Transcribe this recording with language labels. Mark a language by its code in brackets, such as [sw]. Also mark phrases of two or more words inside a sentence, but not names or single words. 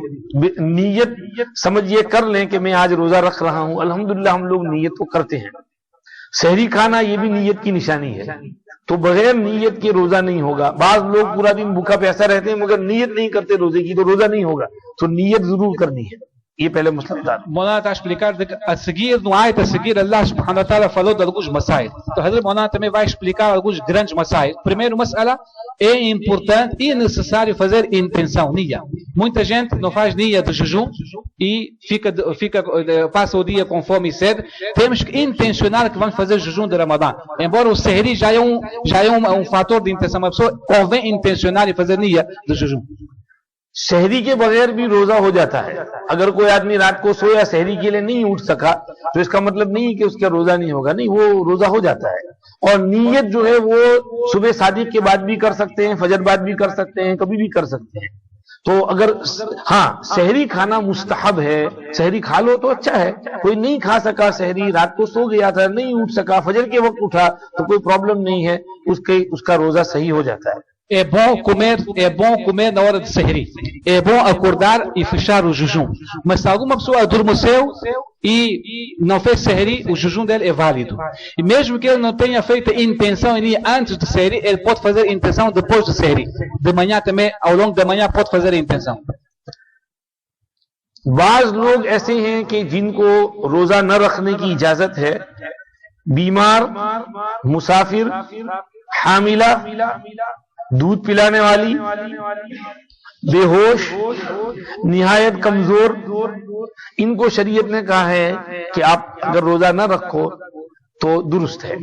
[hi] नीयत समझिए, कर लें कि मैं आज रोजा रख रहा हूं, अल्हम्दुलिल्लाह हम लोग नीयत तो करते हैं। सहरी खाना ये भी नीयत की निशानी है, तो बगैर नीयत के रोजा नहीं होगा। बाज लोग पूरा दिन भूखा प्यासा रहते हैं मगर नीयत नहीं करते रोजे की, तो रोजा नहीं होगा। तो नीयत जरूर करनी है, ये पहले मसला था। [pt] Mona está a explicar a seguir, no ayat a seguir, [ar] الله سبحانه وتعالى [pt] falou de alguns masail. Então, Hazrat Mona também vai explicar alguns grandes masail. Primeiro, masala, é importante e necessário fazer intenção, niya. Muita gente não faz niya de jejum e passa o dia com fome e sede. Temos que intencionar que vamos fazer jejum de Ramadã. Embora o sehri já é um fator de intenção, uma pessoa convém intencionar e fazer niya de jejum. [hi] शहरी के बगैर भी रोजा हो जाता है। अगर कोई आदमी रात को सोया शहरी के लिए नहीं उठ सका, तो इसका मतलब नहीं कि उसका रोजा नहीं होगा, नहीं, वो रोजा हो जाता है। और नीयत जो है वो सुबह सादिक के बाद भी कर सकते हैं, फजर बाद भी कर सकते हैं, कभी भी कर सकते हैं। तो अगर हाँ शहरी खाना मुस्तहब है, शहरी खा लो तो अच्छा है। कोई नहीं खा सका शहरी, रात को सो गया था, नहीं उठ सका, फजर के वक्त उठा, तो कोई प्रॉब्लम नहीं है, उसका रोजा सही हो जाता है। [pt] É bom comer na hora de sehri. É bom acordar e fechar o jejum. Mas se alguma pessoa adormeceu e não fez sehri, o jejum dele é válido. E mesmo que ele não tenha feito intenção antes de sehri, ele pode fazer intenção depois de sehri. De manhã também, ao longo da manhã, pode fazer a intenção. [hi] बाज लोग ऐसे हैं कि जिनको रोजा न रखने की इजाजत है, बीमार, मुसाफिर, हामिला, दूध पिलाने वाली, बेहोश, निहायत कमजोर, इनको शरीयत ने कहा है कि आप अगर रोजा न रखो तो दुरुस्त है।